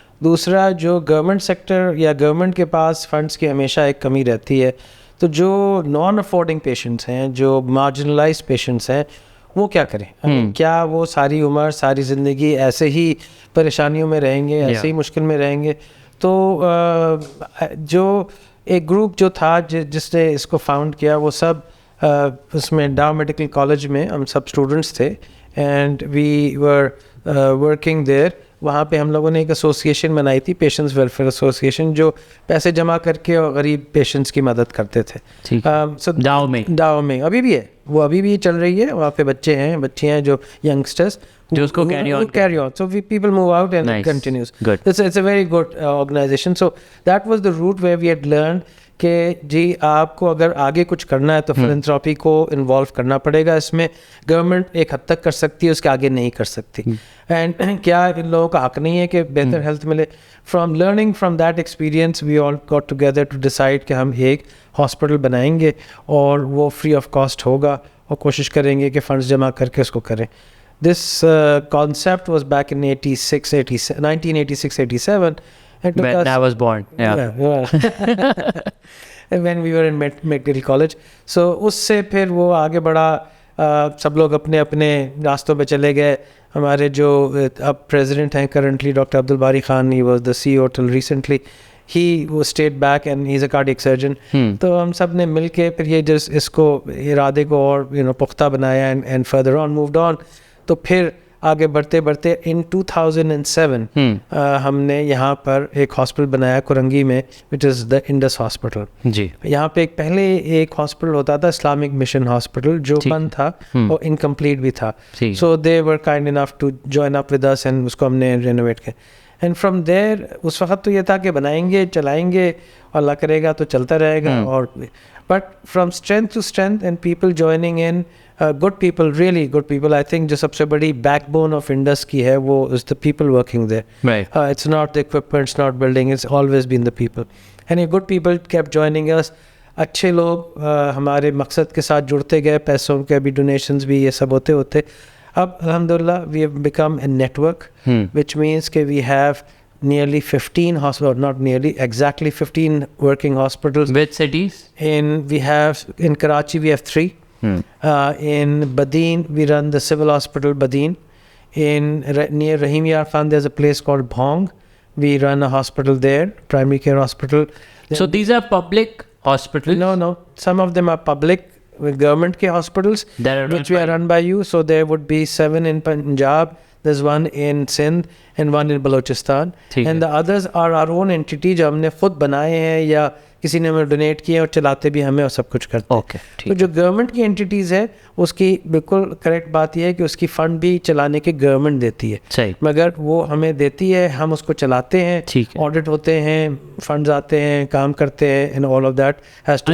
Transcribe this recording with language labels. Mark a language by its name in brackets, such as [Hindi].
[Urdu] دوسرا, جو government sector یا گورنمنٹ کے پاس فنڈس کی ہمیشہ ایک کمی رہتی ہے, تو جو نان افورڈنگ پیشنٹس ہیں, جو مارجنلائز پیشنٹس ہیں, وہ کیا کریں؟ کیا وہ ساری عمر ساری زندگی ایسے ہی پریشانیوں میں رہیں گے, ایسے ہی مشکل میں رہیں گے؟ تو جو ایک گروپ جو تھا جس نے اس کو فاؤنڈ کیا, وہ سب اس میں ڈاؤ میڈیکل کالج میں ہم سب اسٹوڈنٹس تھے, [English] And we were working there. [Urdu] وہاں پہ ہم لوگوں نے ایک ایسوسیشن بنائی تھی, پیشنٹس ویلفیئر ایسوسیشن, جو پیسے جمع کر کے اور غریب پیشنٹس کی مدد کرتے تھے. ڈاؤ میں ابھی بھی ہے, وہ ابھی بھی چل رہی ہے. وہاں پہ بچے ہیں, بچے ہیں جو ینگسٹرس جو اس کو [English] carry on. So people move out and it continues. It's a very good organization. So that was the route where we had learned [Urdu] کہ جی آپ کو اگر آگے کچھ کرنا ہے تو فلنتھراپی کو انوالو کرنا پڑے گا. اس میں گورنمنٹ ایک حد تک کر سکتی ہے, اس کے آگے نہیں کر سکتی. اینڈ کیا ان لوگوں کا حق نہیں ہے کہ بہتر ہیلتھ ملے؟ [English] from learning from that experience we all got together to decide [Urdu] کہ ہم ایک ہاسپٹل بنائیں گے اور وہ فری آف کاسٹ ہوگا, اور کوشش کریں گے کہ فنڈس جمع کر کے اس کو کریں. [English] This concept was back in 1986-87. When I was born. Yeah. When we were in medical college. [Urdu] So اس سے پھر وہ آگے بڑھا, سب لوگ اپنے اپنے راستوں پہ چلے گئے. ہمارے جو اب پریزیڈنٹ ہیں currently doctor Abdul Bari Khan, [English] he was the CEO till recently. He stayed back and he's a cardiac surgeon. [Urdu] تو ہم سب نے مل کے پھر یہ اس کو ارادے کو اور پختہ بنایا [English] and further on moved on. [Urdu] تو پھر آگے بڑھتے بڑھتے ان 2007 ہم نے یہاں پر ایک ہاسپٹل بنایا کرنگی میں [English] Which is the Indus hospital. [Urdu] جی یہاں پہ پہلے ایک ہاسپٹل ہوتا تھا اسلامک مشن ہاسپٹل جو بند تھا اور انکمپلیٹ بھی تھا. [English] so they were kind enough to join up with us and [Urdu] اس کو ہم نے رینوویٹ کیا. [English] and from there [Urdu] اس وقت تو یہ تھا کہ بنائیں گے چلائیں گے اللہ کرے گا تو چلتا رہے گا. [English] اور but from strength to strength and people joining in good people, really good people. I think [Urdu] جو سب سے بڑی [English] backbone of Indus [Urdu] کی ہے وہ [English] Is the people working there. It's not the equipment, it's not building, it's always been the people. And a good people keep joining us. [Urdu] اچھے لوگ ہمارے مقصد کے ساتھ جڑتے گئے, پیسوں کے بھی ڈونیشنز بھی یہ سب ہوتے ہوتے اب الحمدللہ [English] We have become a network which means کہ we have nearly 15 hospitals, not nearly, exactly 15 working hospitals. Which cities? In Karachi we have 3. In Badin we run the civil hospital Badin. Near Rahim Yar Khan there's a place called Bhong. We run a hospital there, primary care hospital. So these are public hospitals? No. Some of them are public with government ke hospitals which we are run by you. So there would be 7 in Punjab. There's one in Sindh and one in Balochistan. And the others are our own entity [Urdu] جو ہم نے خود بنائے ہیں یا کسی نے ہمیں ڈونیٹ کیے اور چلاتے بھی ہمیں اور سب کچھ کرتے ہیں. تو جو گورنمنٹ کی انٹیٹیز ہے اس کی بالکل کریکٹ بات یہ ہے کہ اس کی فنڈ بھی چلانے کے گورنمنٹ دیتی ہے, مگر وہ ہمیں دیتی ہے, ہم اس کو چلاتے ہیں, آڈٹ ہوتے ہیں, فنڈز آتے ہیں, کام کرتے ہیں, [English] and all of that has to.